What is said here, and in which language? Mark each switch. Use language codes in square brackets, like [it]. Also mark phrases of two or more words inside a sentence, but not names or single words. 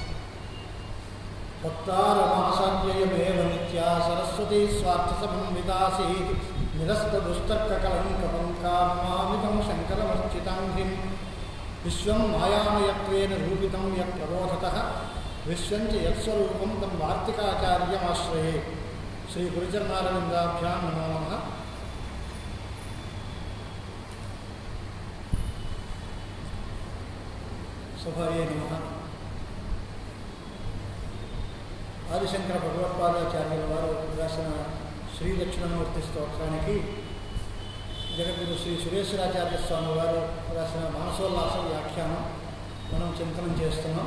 [sa] भक्तारमासाद्ययमेव नित्या सरस्वती स्वार्थसमन्वितासीत् निरस्तदुस्तर्ककलङ्कपङ्कामामितं शङ्करमर्चिताङ्घ्रिं विश्वं मायामयत्वेन रूपितं यत् प्रबोधतः विश्वंच यत्स्वरूपं तं वार्तिकाचार्यमाश्रये। श्री गुरुचरणारविन्दाभ्यां नमो नमः। सभाये नमः। [te] ఆదిశంకర భగవత్పాదాచార్యుల వారు రాసిన శ్రీ దక్షిణామూర్తి స్తోత్రానికి జగద్గురు శ్రీ సురేశ్వరాచార్య స్వామి వారు రాసిన మానసోల్లాస వ్యాఖ్యానం మనం చింతనం చేస్తున్నాం.